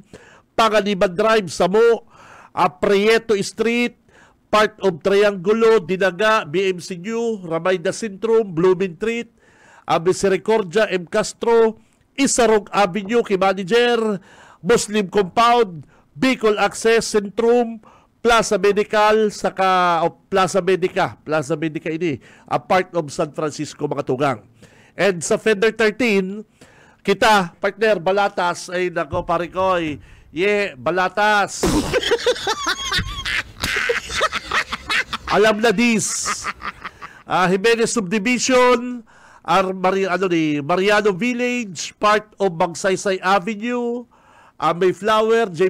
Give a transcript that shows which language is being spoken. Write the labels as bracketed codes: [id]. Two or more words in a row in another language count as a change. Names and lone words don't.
[bik] Panganiban Drive, Samo, Prieto Street, part of Triangulo, Dinaga, BMC New, Ramayda Sintrum, Blooming Street, Misericordia, M. Castro, Isarog Avenue, Kimanager, Muslim Compound, Bicol Access, Sentrum, Plaza Medical, saka Plaza Medica ini, a part of San Francisco, mga tugang. And sa Fender 13, kita, partner, Balatas, ay nako, parikoy, Balatas. [tl] Alam na this. [bik] Jimenez Subdivision, Mariano Village, part of Magsaysay Avenue, Mayflower, J.